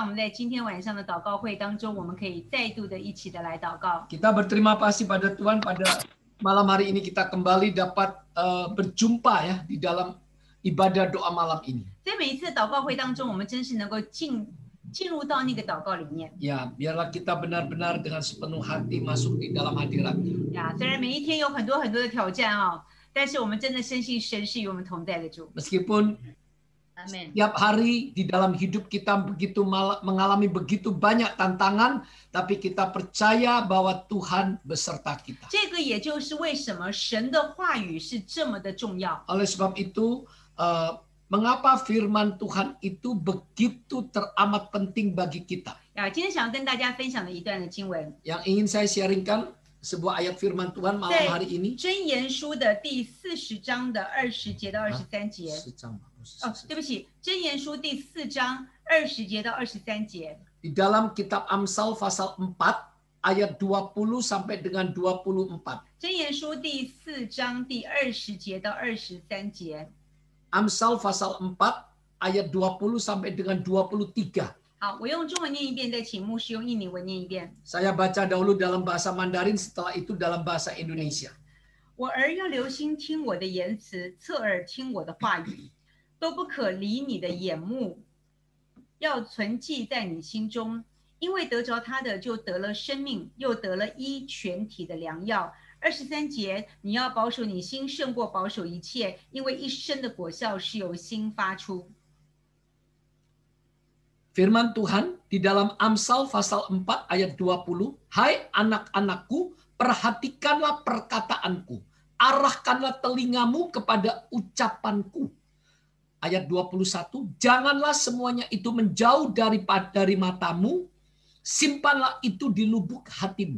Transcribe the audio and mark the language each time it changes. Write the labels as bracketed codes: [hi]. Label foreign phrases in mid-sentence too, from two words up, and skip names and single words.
[zh] 们在今天晚上的祷告会当中，我们可以再度的一起的来祷告。 [id] Kita berterima kasih pada Tuhan pada malam hari ini kita kembali dapat berjumpa ya di dalam ibadah doa malam ini. [zh] 在每一次祷告会当中，我们真是能够进入到那个祷告里面。 [id] Ya, biarlah kita benar-benar dengan sepenuh hati masuk di dalam hadirat-Nya. [zh] 呀，虽然每一天有很多的挑战啊，但是我们真的深信神是与我们同在的主。 [id] Meskipun [zh] 阿门。 [id] setiap hari di dalam hidup kita mengalami begitu banyak tantangan, tapi kita percaya bahwa Tuhan beserta kita. [zh] 这个也就是为什么神的话语是这么的重要。 [id] Oleh sebab itu, mengapa firman Tuhan itu begitu teramat penting bagi kita? [zh] 呀，今天想要跟大家分享的一段的经文， [id] Yang ingin saya sharingkan sebuah ayat firman Tuhan malam [zh] 在 [id] hari ini. [zh] 箴言书的第40章的20节到23节。哦，对不起，箴言书第4章20节到23节。 [id] Di dalam kitab Amsal pasal 4 ayat 20 sampai dengan 24. [zh] 箴言书第4章第20节到23节。 [id] Amsal pasal 4 ayat 20 sampai dengan 23. [zh] 好，我用中文念一遍，再请牧师用印尼文念一遍。 [id] Saya baca dahulu dalam bahasa Mandarin, setelah itu dalam bahasa Indonesia. [zh] 我儿要留心听我的言辞，侧耳听我的话语，都不可离你的眼目，要存记在你心中，因为得着他的就得了生命，又得了医全体的良药。23节，你要保守你心胜过保守一切，因为一生的果效是由心发出。 [id] Firman Tuhan di dalam Amsal pasal 4 ayat 20, Hai anak-anakku, perhatikanlah perkataanku, arahkanlah telingamu kepada ucapanku. Ayat 21, janganlah semuanya itu menjauh dari matamu, simpanlah itu di lubuk hatimu.